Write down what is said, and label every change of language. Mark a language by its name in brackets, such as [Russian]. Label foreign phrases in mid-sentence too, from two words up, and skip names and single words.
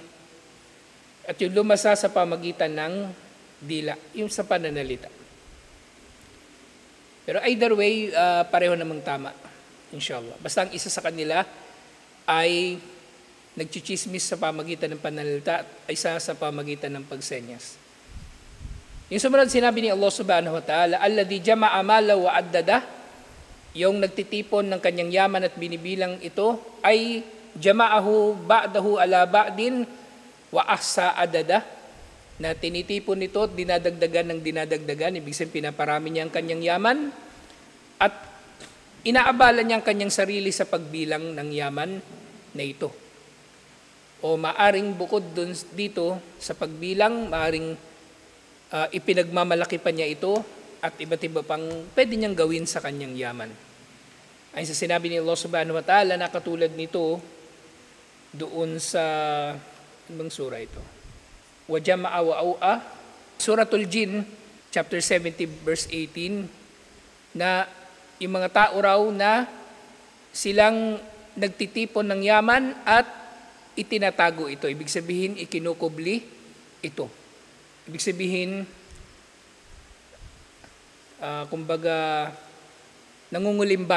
[Filipino] At yung lumasa sa pamagitan ng dila, yung sa pananalita. Pero either way, pareho namang tama, inshallah. Basta ang isa sa kanila ay nagchichismis sa pamagitan ng pananalita at isa sa pamagitan ng pagsenyas. Yung sumunod sinabi ni Allah [Arabic] سبحانه وتعالى الذي جمع مالا وعدده, [Filipino] yung nagtitipon ng kanyang yaman at binibilang ito, ay [Arabic] جمعه بعضه على بعض وأحصى عدده, [Filipino] na tinitipon nito at dinadagdagan ng dinadagdagan, ibig sabihin pinaparami niya ang kanyang yaman at inaabala niya ang kanyang sarili sa pagbilang ng yaman na ito. O maaring bukod dito sa pagbilang, maaring ipinagmamalaki pa niya ito at iba't iba pang pwede niyang gawin sa kanyang yaman. Ay sa sinabi ni Allah [Arabic] سبحانه وتعالى [Filipino] na katulad nito doon sa ibang sura ito. [Arabic] وجمع فأوعى, Suratul Jin, [Filipino] chapter 70, verse 18, na yung mga tao raw na silang nagtitipon ng yaman at itinatago ito. Ibig sabihin, ikinukubli ito. Ibig sabihin, kumbaga, nangungulimbat.